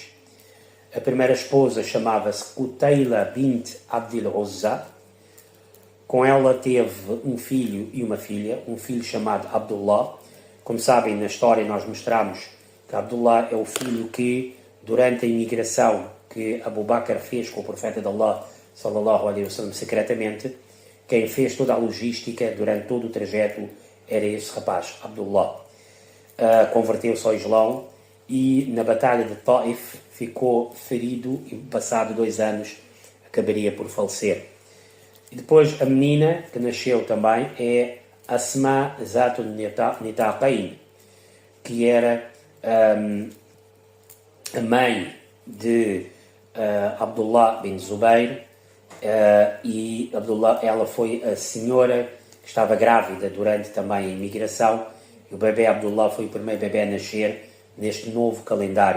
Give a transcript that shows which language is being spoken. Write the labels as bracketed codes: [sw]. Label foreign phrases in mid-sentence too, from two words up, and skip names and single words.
[pt] A primeira esposa chamava-se Qutayla bint Abdil Uzza. Com ela teve um filho e uma filha, um filho chamado Abdullah. Como sabem, na história nós mostramos que Abdullah é o filho que, durante a imigração que Abu Bakr fez com o profeta de Allah, [ar] صلى الله عليه وسلم, [pt] secretamente, quem fez toda a logística durante todo o trajeto era esse rapaz, Abdullah. Converteu-se ao Islão e na batalha de Taif ficou ferido e, passado 2 anos, acabaria por falecer. E depois a menina que nasceu também é Asma Zatun Nitaqain, que era a mãe de Abdullah bin Zubair, e Abdullah, ela foi a senhora que estava grávida durante também a imigração, e o bebê Abdullah foi o primeiro bebê a nascer neste novo calendário.